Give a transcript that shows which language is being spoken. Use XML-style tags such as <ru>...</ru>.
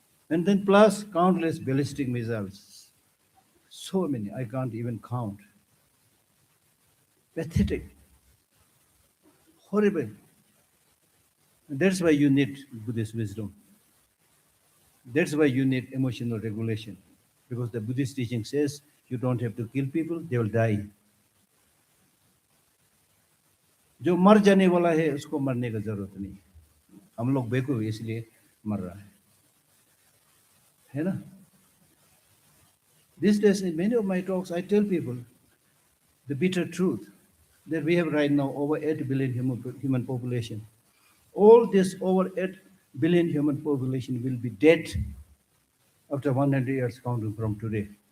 <en>And then plus countless ballistic missiles. So many, I can't even count. Pathetic. Horrible. And that's why you need Buddhist wisdom. That's why you need emotional regulation. Because the Buddhist teaching says you don't have to kill people, they will die.</en> <hi>जो मर जाने वाला है उसको मरने का जरूरत नहीं. हम लोग बेवकूफ इसलिए मर रहा है ना?</hi> <en>These days, in many of my talks, I tell people the bitter truth that we have right now over 8 billion human population. All this over 8 billion human population will be dead after 100 years counting from today.</en>